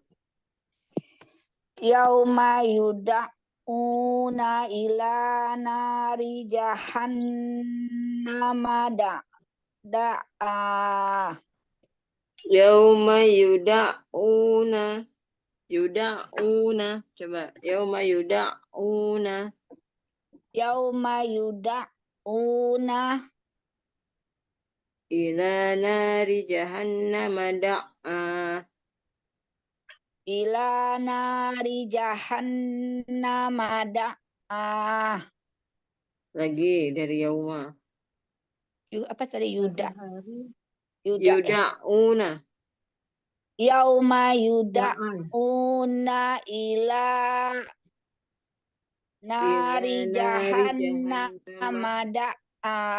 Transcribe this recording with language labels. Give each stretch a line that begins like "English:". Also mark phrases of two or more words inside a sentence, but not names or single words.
Arabic: يوم يدعون إلى نار جهنم دعا. يوم يدعون. Coba. يوم يدعون. يوم يدعون إلى نار جهنم دعا. إلى نار جهنم دعا.
Indonesian: Lagi dari yauma. Apa tadi Yuda?
Arabic: يدعون. يوم يدعون إلى نار جهنم دعا.